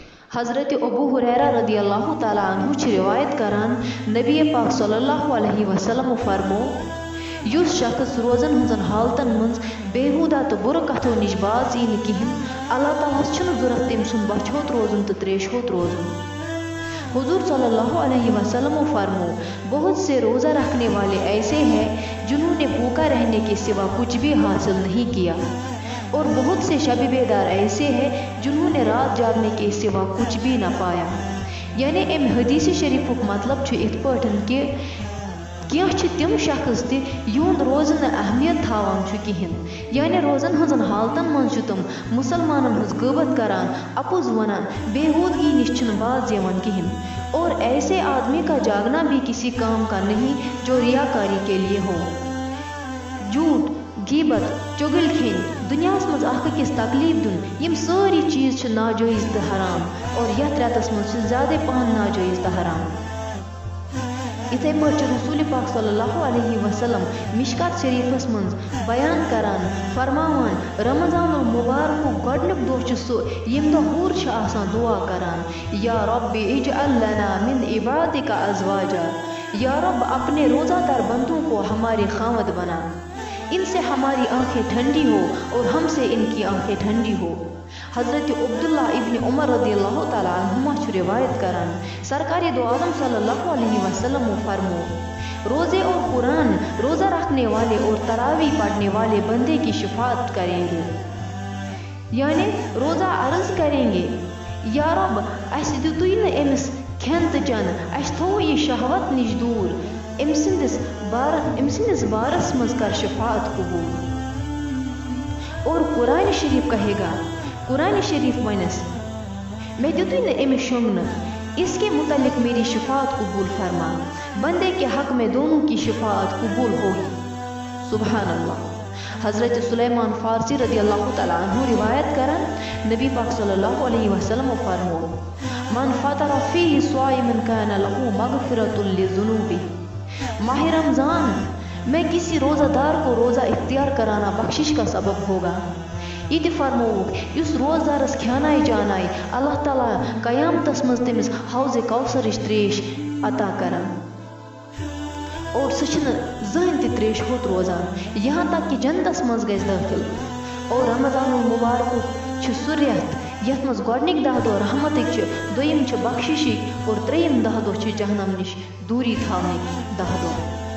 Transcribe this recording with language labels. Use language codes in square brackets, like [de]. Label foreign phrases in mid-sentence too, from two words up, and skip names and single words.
[ks] حضرت ابو ہریرہ رضی اللہ تعالیٰ عنہ چھ روایت کران نبی پاک صلی اللہ علیہ وسلم فرمو یس شخص روزن ہزن حالتن منز بےحودہ تو بر کتھو نش باز ای کہین اللہ تعالیٰ چھن ضرورت تم سن بچ ہوت روزن تو تریش ہوت روزن۔ [ur] حضور صلی اللہ علیہ وسلم فرمو بہت سے روزہ رکھنے والے ایسے ہیں جنہوں نے بھوکا رہنے کے سوا کچھ بھی حاصل نہیں کیا، اور بہت سے شب بیدار ایسے ہیں جنہوں نے رات جاگنے کے سوا کچھ بھی نہ پایا۔ [ks] یعنی ام حدیث شریف مطلب چھ ات پٹھن کہ کیا تم شخص تہ یہند روزن اہمیت تھاوان کہین، یعنی روزن ہزن حالتن من تم مسلمانن ہز غیبت کران، اپوز ونان، بےحودگی نش چھن باز یوان کہین، [ur] اور ایسے آدمی کا جاگنا بھی کسی کام کا نہیں جو ریاکاری کے لیے ہو۔ [ks] جھوٹ، غیبت، چگل کھین، دنیا مز اخ أکس تکلیف دن، یم ساری چیز چھ ناجائز تو حرام، اور یتھ رتس مز زیادہ پہن ناجائز تو حرام۔ اتھے پٲٹھۍ رسول پاک صلی اللہ علیہ وسلم مشکات شریفس منز بیان کران فرماوان رمضان المبارک گۄڈنیُک دۄہ چھُ سُہ ییٚمہِ دۄہ ہوٗر چھِ آسان دعا کران [ar] یا رب اجعل لنا من عبادک ازواجا، [ur] یا رب اپنے روزہ دار بندوں کو ہمارے خاوند بنا، ان سے ہماری آنکھیں ٹھنڈی ہو اور ہم سے ان کی آنکھیں ٹھنڈی ہو۔ حضرت عبداللہ ابن عمر رضی اللہ تعالیٰ عنہما [ks] چھ روایت کران [ur] سرکار دو عالم صلی اللہ علیہ وسلم فرمو روزے اور قرآن روزہ رکھنے والے اور تراویح پڑھنے والے بندے کی شفاعت کریں گے، یعنی روزہ عرض کریں گے [ks] یا رب اس دتوی نہ امس کھین تو چین، اس تھو یہ شہوت نش دور، ام سندس بارس مز کر شفاعت قبول۔ [ur] اور قرآن شریف کہے گا، [ks] قرآن شریف ونس میں دتوی نہ امس شونگن، [ur] اس کے متعلق میری شفاعت قبول فرما، بندے کے حق میں دونوں کی شفاعت قبول ہوگی۔ [ar] سبحان اللہ۔ [ur] حضرت سلیمان فارسی رضی اللہ تعالیٰ عنہ [ks] روایت کرن [ur] نبی پاک صلی اللہ علیہ وسلم فرمو [ar] من فطر فیہ صائما کان لہ مغفرۃ لذنوبہ، [ur] ماہ رمضان میں کسی روزہ دار کو روزہ اختیار کرانا بخشش کا سبب ہوگا۔ [ks] یہ فرموک اس روزدارس کھانائے جانائے اللہ تعالیٰ قیامتس مز تمس حوض کوثرچ تریش عطا کران، اور سہ زہن تہ تریش ہوت روزان [ur] یہاں تک کہ [ks] جنتس مز گژھِ داخل۔ اور رمضان المبارک چھ سہ رٮ۪تھ یتھ مز گۄڈنِک 10 دۄہ رحمتٕکۍ چھِ، دوٚیِم چھِ بخشِشِکۍ، اور ترٛیٚیِم 10 دۄہ چھِ جہنم نش دوری تھاونٕکۍ 10 دۄہ۔